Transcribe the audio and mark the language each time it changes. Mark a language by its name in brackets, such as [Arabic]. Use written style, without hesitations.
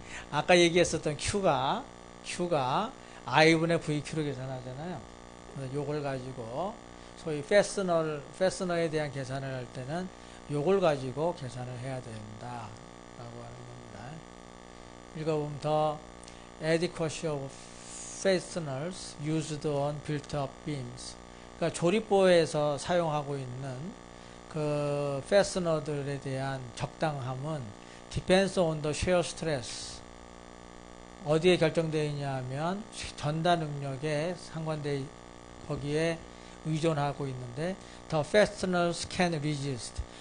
[Korean] 아까 얘기했었던 Q가 I분의 VQ로 계산하잖아요. 그래서 요걸 가지고 소위 패스너에 대한 계산을 할 때는 요걸 가지고 계산을 해야 된다 라고 하는 겁니다. 읽어보면 더 [English] adequacy of fasteners used on built-up beams. [Korean] 그러니까 조립부에서 사용하고 있는 그 패스너들에 대한 적당함은 [English] depends on the shear stress. [Korean] 어디에 결정되어 있냐 하면 전다 능력에 상관돼, 거기에 의존하고 있는데, [English] the fasteners can resist.